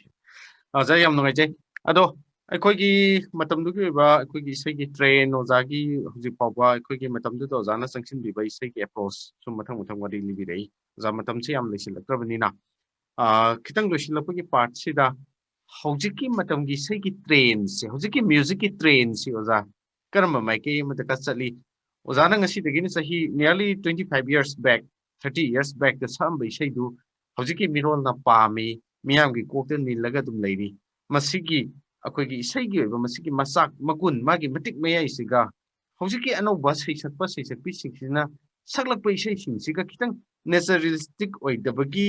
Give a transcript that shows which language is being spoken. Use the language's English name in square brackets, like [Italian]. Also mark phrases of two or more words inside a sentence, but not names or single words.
[Manipuri] 자 ꯌꯥꯝ ꯅꯨꯡꯉꯥꯏꯖꯩ ꯑꯗꯣ ꯑꯩꯈꯣꯏꯒꯤ ꯃꯇꯝꯗꯨꯒꯤ ꯑꯣꯏꯕ ꯑꯩꯈꯣꯏꯒꯤ ꯏꯁꯩꯒꯤ ꯇ꯭ꯔꯦꯟ ꯑꯣꯖꯥꯒꯤ ꯍꯧꯖꯤꯛ ꯐꯥꯎꯕ ꯑꯩꯈꯣꯏꯒꯤ ꯃꯇꯝꯗꯨꯗ ꯑꯣꯖꯥꯅ ꯆꯪꯁꯤꯟꯕꯤꯕ ꯏꯁꯩꯒꯤ ꯑꯦꯄ꯭ꯔꯣꯆ ꯁꯨꯝ ꯃꯊꯪ ꯋꯥꯔꯤ ꯂꯤꯕꯤꯔꯛꯏ ꯑꯣꯖꯥ ꯃꯇꯝꯁꯤ ꯌꯥꯝ ꯂꯩꯁꯤꯜꯂꯛꯇ꯭ꯔꯕꯅꯤꯅ ꯈꯤꯇꯪ ꯂꯣꯏꯁꯤꯜꯂꯛꯄꯒꯤ ꯄꯥꯔꯠꯁꯤꯗ ꯍꯧꯖꯤꯛꯀꯤ ꯃꯇꯝꯒꯤ ꯏꯁꯩꯒꯤ ꯇ꯭ꯔꯦꯟꯁꯦ ꯍꯧꯖꯤꯛꯀꯤ ꯃ꯭ꯌꯨꯖꯤꯛꯀꯤ ꯇ꯭ꯔꯦꯟꯁꯤ ꯑꯣꯖꯥ ꯀꯔꯝꯕ ꯃꯥꯏꯀꯩ ꯑꯃꯗ ꯆꯠꯂꯤ ꯑꯣꯖꯥꯅ ꯉꯁꯤꯗꯒꯤꯅ ꯆꯍꯤ ꯅꯤꯌꯔꯂꯤ [English] 25 years back 30 years back [Manipuri] ꯗ ꯁꯛꯑꯝꯕ ꯏꯁꯩꯗꯨ ꯍꯧꯖꯤꯛꯀꯤ ꯃꯤꯔꯣꯜꯅ ꯄꯥꯝꯃꯤ ꯃꯤꯌꯥꯝꯒꯤ ꯀꯣꯛꯇ ꯅꯤꯜꯂꯒ ꯑꯗꯨꯝ ꯂꯩꯔꯤ ꯃꯁꯤꯒꯤ ꯑꯩꯈꯣꯏꯒꯤ ꯏꯁꯩꯒꯤ ꯑꯣꯏꯕ ꯃꯁꯤꯒꯤ ꯃꯆꯥꯛ ꯃꯒꯨꯟ ꯃꯥꯒꯤ ꯃꯇꯤꯛ ꯃꯌꯥꯏꯁꯤꯒ ꯍꯧꯖꯤꯛꯀꯤ ꯑꯅꯧꯕ ꯁꯩꯁꯛꯄ ꯁꯩꯁꯛꯄꯤꯁꯤꯡꯁꯤꯅ ꯁꯛꯂꯛꯄ ꯏꯁꯩꯁꯤꯡꯁꯤꯒ ꯈꯤꯇꯪ ꯅꯦꯆꯔꯦꯂꯤꯁꯇꯤꯛ ꯑꯣꯏꯗꯕꯒꯤ